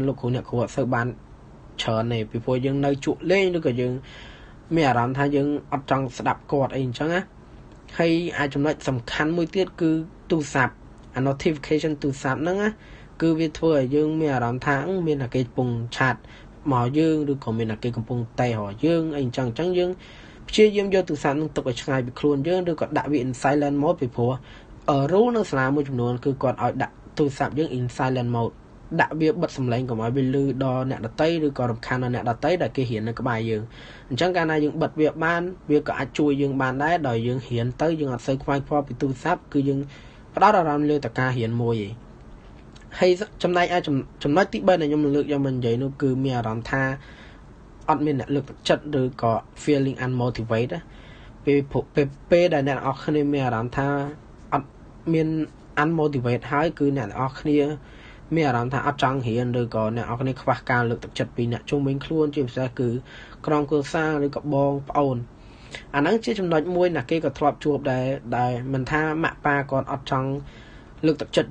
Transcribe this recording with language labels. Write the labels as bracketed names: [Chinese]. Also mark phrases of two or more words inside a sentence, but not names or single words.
[Khmer] លោកគ្រូអ្នកគ្រូអត់សូវបានច្រើនទេពីព្រោះយើងនៅជក់លេងឬក៏យើងមានអារម្មណ៍ថាយើងអត់ចង់ស្ដាប់គាត់អីអញ្ចឹងណាហើយអាចចំណុចសំខាន់មួយទៀតគឺ ទូរស័ព្ទអា notification ទូរស័ព្ទហ្នឹងណាគឺវាធ្វើឲ្យយើងមានអារម្មណ៍ថាមានតែគេកំពុងឆាតមកយើងឬក៏មានតែគេកំពុងតេរយើងអីអញ្ចឹងយើងព្យាយាមយកទូរស័ព្ទនឹងទុកឲ្យឆ្ងាយពីខ្លួនយើងឬក៏ដាក់វា [English] in silent mode [Khmer] ពីព្រោះrule នៅសាលាមួយចំនួនគឺគាត់ឲ្យដាក់ទូរស័ព្ទយើង [English] in silent mode [Khmer] ដាក់វាបិទសំឡេងកុំឲ្យវាឮដល់អ្នកដទៃឬក៏រំខានដល់អ្នកដទៃដែលគេរៀននៅក្បែរយើងអញ្ចឹងកាលណាយើងបិទវាបានវាក៏អាចជួយយើងបានដែរដោយយើងរៀនទៅយើងអត់សូវខ្វាយខ្វល់ពី ទូរស័ព្ទគឺយើងផ្ដោតអារម្មណ៍លើតែការរៀនមួយឯងហើយចំណែកឯចំណុចទី3ដែលខ្ញុំលើកយកមកនិយាយនោះគឺ មានអារម្មណ៍ថាអត់មានអ្នកលើកទឹកចិត្តឬក៏ [English] feeling unmotivated [Khmer] ពេលដែលអ្នកនរគ្នាមានអារម្មណ៍ថាអត់មាន unmotivated ហើយគឺអ្នកនរគ្នាមានអារម្មណ៍ថាអត់ចង់រៀនឬក៏អ្នកនរគ្នាខ្វះការលើកទឹកចិត្តពីអ្នកជុំវិញខ្លួនជាពិសេសគឺក្រុមគ្រួសារឬក៏បងប្អូនអាហ្នឹងជាចំណុចមួយណាគេក៏ធ្លាប់ជួបដែរមិនថាម៉ាក់ប៉ាគាត់អត់ចង់លើកទឹកចិត្ត